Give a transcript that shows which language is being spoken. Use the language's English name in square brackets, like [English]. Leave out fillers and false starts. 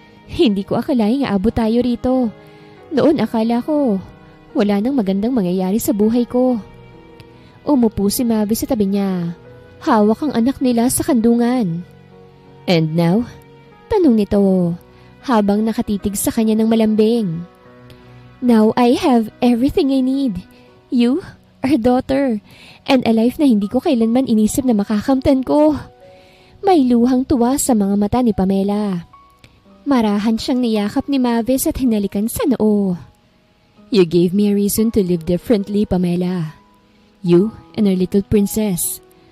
[Filipino] Hindi ko akalaing aabot tayo rito. Noon akala ko, wala nang magandang mangyayari sa buhay ko. Umupo si Mavis sa tabi niya. Hawak ang anak nila sa kandungan. [English] And now? [Filipino] Tanong nito, habang nakatitig sa kanya ng malambing. [English] Now I have everything I need. You, our daughter, and a life [Filipino] na hindi ko kailanman inisip na makakamtan ko. May luhang tuwa sa mga mata ni Pamela. Marahan siyang niyakap ni Mavis at hinalikan sa noo. [English] You gave me a reason to live differently, Pamela. You and our little princess.